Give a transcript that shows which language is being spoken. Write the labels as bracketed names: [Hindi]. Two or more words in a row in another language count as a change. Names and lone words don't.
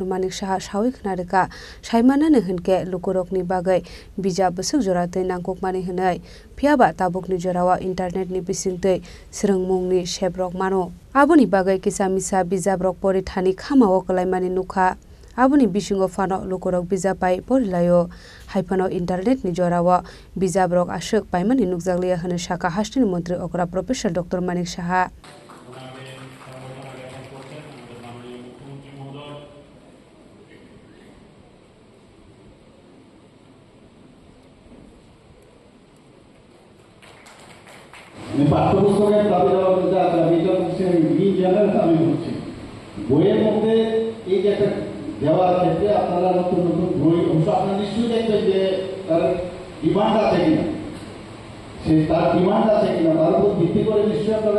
[Kok Borok] Manik Saha Shawik Narika Shaimana Nehinke Lukurokni Bagai Bija Busuk Jorate Nangkok Mani Hinai Piaba Tabukni Jorawa Internet ni Bisinte Sirangmungni Shebrok Mano Abuni Bagai Kisamisa Bizabrok Pori Thani Khama Wokalai Mani Nuka Abuni Bishingo Fano Lukurok Bizapai Porilayo Haipano Internet ni Jorawa Bizabrok Ashok Paimani Nukzaglia Hanashaka Hastini Mantri Okra Professor Dr. Manik Saha [Bangla] পাঠ্যপুস্তকের দাবি দেওয়া আমি বলছি বইয়ের মধ্যে এই যে একটা দেওয়ার ক্ষেত্রে আপনারা নতুন নতুন বই অংশ আপনারা নিশ্চয়ই দেখবেন যে তার ডিমান্ড আছে কিনা তার ডিমান্ড আছে কিনা তার উপর ভিত্তি করে নিশ্চয়ই আপনারা